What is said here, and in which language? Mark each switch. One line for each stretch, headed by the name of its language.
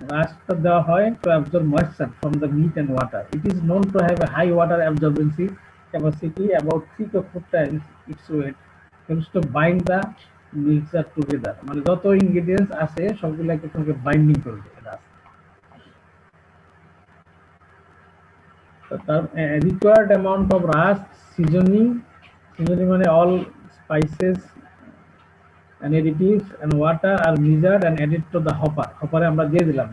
Bangla: রাস্কটা দেওয়া হয়
English: to absorb moisture from the meat and water. It is known to have a high water absorbency capacity, about 3 to 4 times its weight, helps to bind the mixture together.
Bangla: মানে যত ingredients আছে সবগুলোকে তোমাকে binding করবে rusk.
English: তার required amount of rusk seasoning, মানে all spices and additives and water are measured and added to the hopper.
Bangla: হপারে আমরা দিয়ে দিলাম।